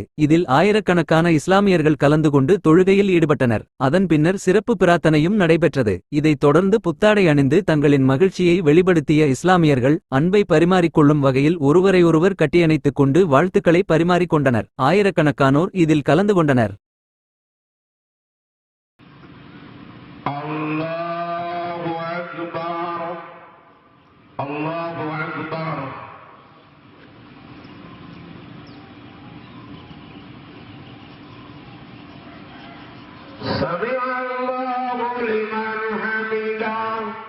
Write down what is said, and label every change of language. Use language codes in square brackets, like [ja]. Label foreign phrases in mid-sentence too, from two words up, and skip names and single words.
[ta] இதில் ஆயிரக்கணக்கான இஸ்லாமியர்கள் கலந்து கொண்டு தொழுகையில் ஈடுபட்டனர். அதன் பின்னர் சிறப்பு பிரார்த்தனையும் நடைபெற்றது. இதைத் தொடர்ந்து புத்தாடை அணிந்து தங்களின் மகிழ்ச்சியை வெளிப்படுத்திய இஸ்லாமியர்கள் அன்பை பரிமாறிக்கொள்ளும் வகையில் ஒருவரையொருவர் கட்டியணைத்துக் கொண்டு வாழ்த்துக்களை பரிமாறிக்கொண்டனர். ஆயிரக்கணக்கானோர் இதில் கலந்து கொண்டனர். [ar] الله أكبر، الله أكبر. سمع الله لمن حمده.